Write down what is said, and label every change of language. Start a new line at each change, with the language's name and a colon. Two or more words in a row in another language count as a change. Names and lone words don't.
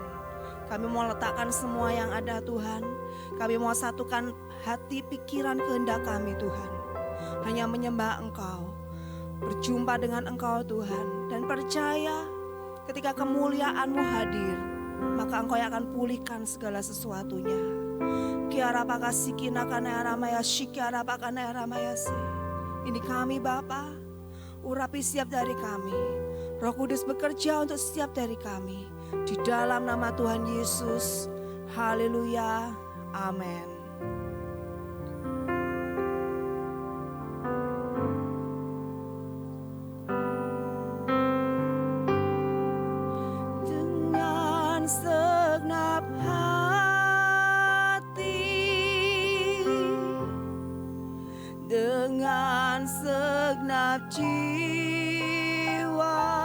Indonesian: Kami mau letakkan semua yang ada Tuhan. Kami mau satukan hati, pikiran, kehendak kami Tuhan. Hanya menyembah Engkau, berjumpa dengan Engkau Tuhan. Dan percaya ketika kemuliaan-Mu hadir, maka Engkau yang akan pulihkan segala sesuatunya. Kiara pakasikina kana ramaya shikiara pakana ramaya se. Ini kami Bapa, urapi setiap dari kami. Roh Kudus bekerja untuk setiap dari kami. Di dalam nama Tuhan Yesus, haleluya, amin. Dengan segenap hati, dengan segenap jiwa,